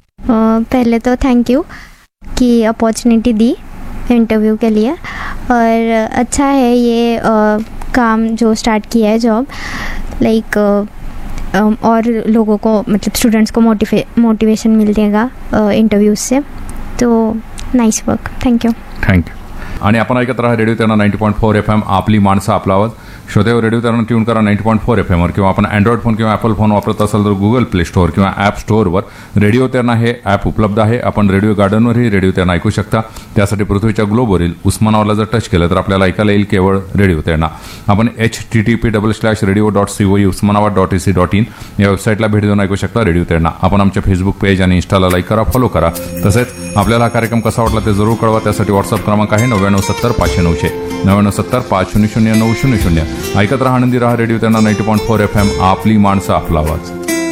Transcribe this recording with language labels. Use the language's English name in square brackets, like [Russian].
[Hindi] पहले तो thank you कि अपॉर्चुनिटी दी इंटरव्यू के लिए, और अच्छा है ये काम जो स्टार्ट किया है जॉब, लाइक और लोगों को मतलब स्टूडेंट्स को मोटिवेशन मिलेगा इंटरव्यूज से, तो nice work, thank you. [English] Thank you. [Marathi] आणि आपण ऐकत राहा रेडिओ तेरणा 90.4 FM, आपली माणसं आपला आवाज। श्रोते हो, रेडिओ तेरणा ट्यून करा 90.4 FM वर, किंवा आपण अँड्रॉइड फोन किंवा ॲपल फोन वापरत असाल तर गुगल प्ले स्टोअर किंवा ॲप स्टोअरवर रेडिओ तेरणा हे ॲप उपलब्ध आहे। आपण रेडिओ गार्डनवरही रेडिओ तेरणा ऐकू शकता, त्यासाठी पृथ्वीच्या ग्लोबवरील उस्मानावरला जर टच केलं तर आपल्याला ऐकायला येईल केवळ रेडिओ तेरणा। आपण http://radio.coe.usmanabad.ac.in या वेबसाईटला भेट देऊन ऐकू शकता रेडिओ तेरणा। आपण आमच्या फेसबुक पेज आणि इंस्टाला लाईक करा, फॉलो करा, तसेच आपल्याला हा कार्यक्रम कसा वाटला ते जरूर कळवा, त्यासाठी व्हॉट्सअप क्रमांक आहे 9970 500 9970 500 900। ऐकत रहा, आनंदी रहा, रेडिओ तेरणा 90.4 FM, आपली माणसं आपला आवाज़।